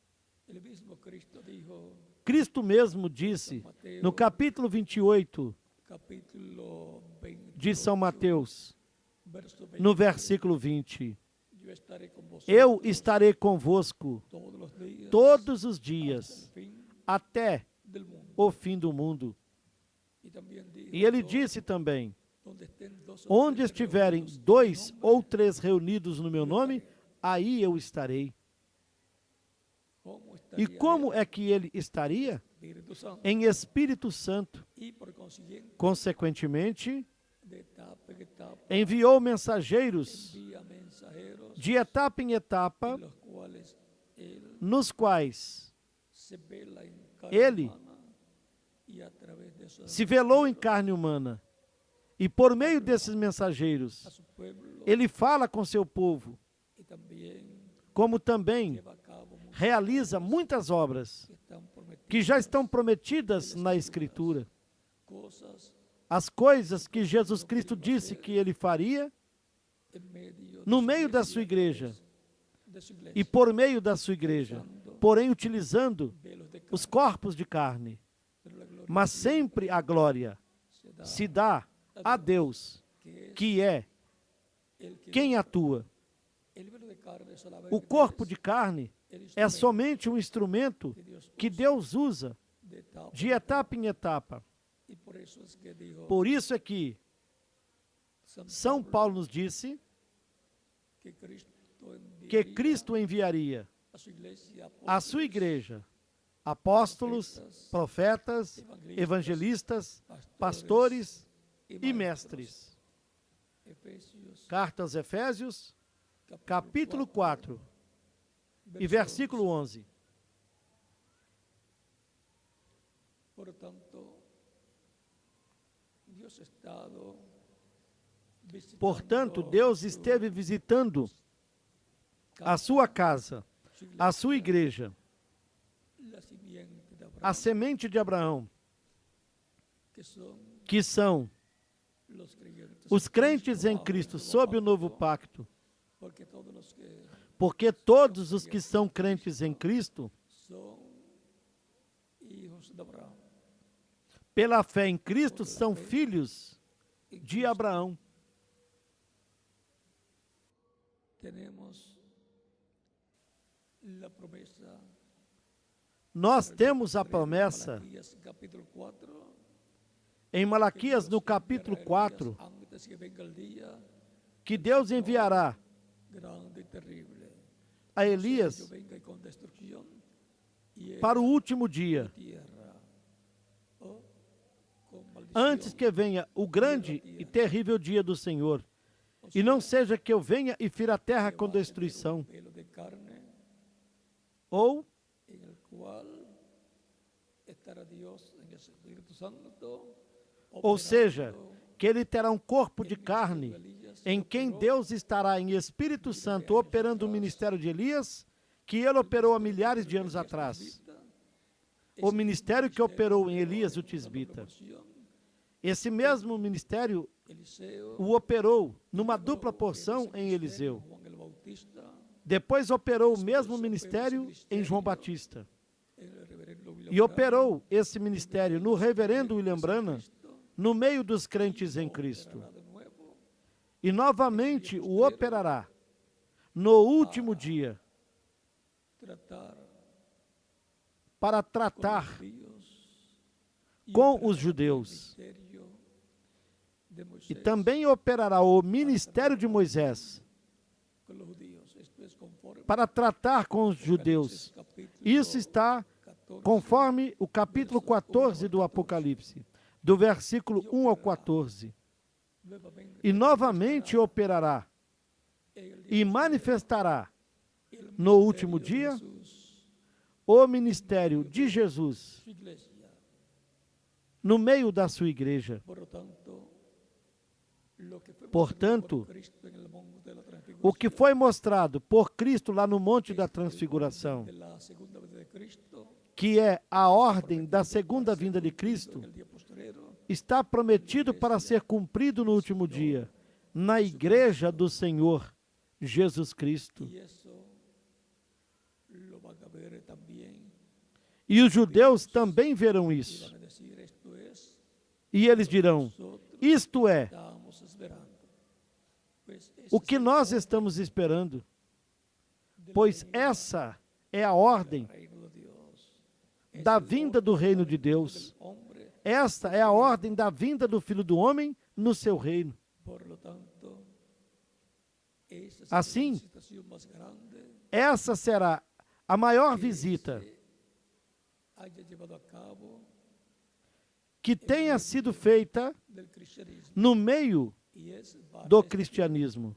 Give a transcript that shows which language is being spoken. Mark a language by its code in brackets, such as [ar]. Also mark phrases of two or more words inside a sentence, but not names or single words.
[pt] Cristo mesmo disse, no capítulo 28 de São Mateus, no versículo 20, eu estarei convosco todos os dias, até o fim do mundo. E ele disse também, onde estiverem 2 ou 3 reunidos no meu nome, aí eu estarei. [es] ¿Cómo [pt] E [es] estaría como él? [pt] é que ele estaria? [es] Espíritu Santo. [pt] Em Espírito Santo. [es] Y por consiguiente, [pt] Consequentemente, [es] de etapa en etapa, [pt] enviou mensageiros [es] envía mensajeros [pt] de etapa em etapa, [es] en los cuales él [pt] nos quais [es] se vela en carne [pt] Ele [es] humana y a través de esos [pt] se velou em [es] mensajeros [pt] carne humana. E por meio desses a mensageiros, [es] su pueblo [pt] ele fala com seu povo, [es] y también [pt] como também [es] lleva a cabo muchas [pt] realiza muitas obras [es] que están prometidas, [pt] que já estão prometidas na Escritura. [es] cosas [pt] As coisas que Jesus Cristo disse que ele faria [es] en medio [pt] no [es] de su [pt] meio da [es] iglesia, [pt] sua igreja [es] de su iglesia, [pt] e por meio da sua igreja, porém utilizando [es] velos de [pt] os [es] carne, [pt] corpos de carne. [es] pero la gloria [pt] Mas sempre a glória se dá a Deus, [es] que es [pt] que é [es] el que [pt] quem atua. [es] el velo de carne solamente [pt] O corpo [es] es [pt] de carne [es] el [pt] é [es] instrumento [pt] somente um instrumento [es] que Dios [pt] que Deus usa [es] de etapa [pt] de etapa em etapa. [es] y por eso es que dijo [pt] Por isso é que [es] San [pt] São Paulo nos disse [es] que [pt] que [es] enviaría [pt] Cristo enviaria [es] a su iglesia [pt] à sua igreja apóstolos, profetas, evangelistas, pastores e mestres. [es] Efesios [pt] Carta aos Efésios, capítulo 4 e versículo 11. [es] Por tanto, Dios ha estado visitando [pt] Portanto, Deus esteve visitando a sua casa, [es] su iglesia, [pt] a sua igreja, [es] la simiente de Abraham, [pt] a semente de Abraão, [es] que son [pt] que são [es] los creyentes [pt] os [es] en [pt] crentes em bajo el Cristo, [es] nuevo [pt] sob o novo [es] pacto, [pt] pacto. [es] porque todos los que [pt] Porque todos os que são crentes em Cristo, [es] son hijos de Abraham. [pt] pela fé em Cristo, são filhos de Abraão. [es] Tenemos la promesa. [pt] Nós temos a promessa [es] Malaquías, capítulo 4, [pt] em Malaquias, no capítulo 4, [es] antes que venga el día [pt] que Deus enviará [es] grande y terrible. [pt] a [es] Yo [pt] Elias [es] venga con destrucción y [pt] para o último dia, [es] tierra, o con maldición, [pt] antes que venha o grande e terrível dia do Senhor. E não seja que eu venha e fira a terra com destruição, [es] pelo de carne, [pt] ou [es] en el cual estará Dios en el Espíritu Santo, [pt] Ou seja, [es] operando [pt] que ele terá um corpo de carne, em quem Deus estará em Espírito Santo operando o ministério de Elias, que ele operou há milhares de anos atrás. O ministério que operou em Elias o Tisbita. Esse mesmo ministério [es] Eliseo, [pt] o operou numa dupla porção em Eliseu. [es] Juan el Bautista, [pt] Depois operou o mesmo ministério em João Batista. [es] el reverendo William [pt] E operou esse ministério no reverendo William Branham, no meio dos crentes em Cristo. [es] Branham de nuevo [pt] E novamente o operará no último dia [es] tratar [pt] para [es] con [pt] tratar [es] los judíos y [pt] com [es] operar [pt] os judeus. [es] el ministerio de [pt] E [es] Moisés [pt] também operará o ministério de Moisés [es] con los judíos. Esto es conforme [pt] para tratar com os judeus. [es] capítulo [pt] Isso está [es] 14, [pt] conforme o capítulo 14 do Apocalipse, do versículo 1 ao 14. [es] nuevamente [pt] E novamente operará [es] el [pt] e manifestará [es] el [pt] no último [es] ministerio de [pt] dia [es] Jesús, [pt] o ministério de Jesus [es] su iglesia. [pt] no meio da sua igreja. [es] Por lo tanto, lo que fue [pt] Portanto, [es] mostrado por Cristo en el monte de la [pt] o que [es] transfiguración, [pt] foi mostrado por Cristo lá no Monte da Transfiguração, [es] de la segunda venida de Cristo, [pt] que é a ordem da segunda vinda de Cristo, [es] en el día postrero, [pt] está prometido para ser cumprido no último dia, na igreja do Senhor Jesus Cristo. [es] y eso lo van a ver también. [pt] E os judeus também verão [es] Y [pt] isso. [es] van a decir, esto es [pt] E eles dirão: [es] nosotros [pt] isto é [es] estábamos esperando. Pues ese [pt] o [es] es [pt] que [es] el [pt] nós [es] orden [pt] estamos esperando, [es] del [pt] pois [es] reino [pt] essa é a ordem [es] del reino de Dios. Es [pt] da [es] el [pt] vinda do [es] orden [pt] reino de [es] del [pt] Deus. [es] hombre. [pt] Esta é a ordem da vinda do Filho do Homem no seu reino. [es] Por lo tanto, [pt] Assim, essa será a maior visita que tenha sido feita no meio do cristianismo.